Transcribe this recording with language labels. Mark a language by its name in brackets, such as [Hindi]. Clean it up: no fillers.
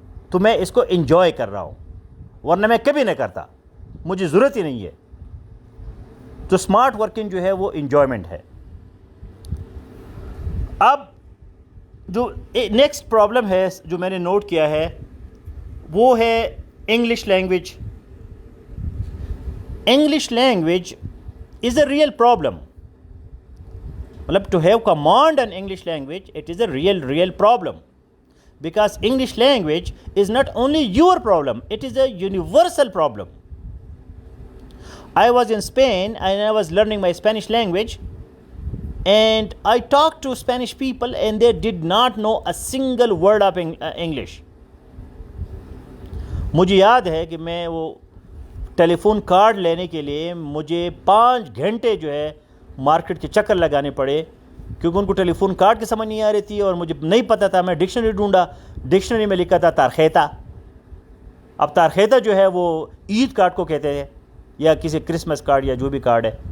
[Urdu] تو میں اس کو انجوائے کر رہا ہوں, ورنہ میں کبھی نہیں کرتا, مجھے ضرورت ہی نہیں ہے. تو اسمارٹ ورکنگ جو ہے وہ انجوائمنٹ ہے. اب جو نیکسٹ پرابلم ہے جو میں نے نوٹ کیا ہے وہ ہے English language. [English] English language is a real problem. To have command on English language, it is a real problem. Because English language is not only your problem, it is a universal problem. I was in Spain and I was learning my Spanish language, and I talked to Spanish people and they did not know a single word of English. [Urdu] مجھے یاد ہے کہ میں وہ ٹیلی phone card لینے کے لیے مجھے 5 گھنٹے جو ہے مارکیٹ کے چکر لگانے پڑے، کیونکہ ان کو ٹیلی فون کارڈ کی سمجھ نہیں آ رہی تھی اور مجھے نہیں پتہ تھا. میں ڈکشنری ڈھونڈا، ڈکشنری میں لکھا تھا تارخیتا. اب تارخیتا جو ہے وہ عید کارڈ کو کہتے ہیں یا کسی کرسمس کارڈ یا جو بھی کارڈ ہے.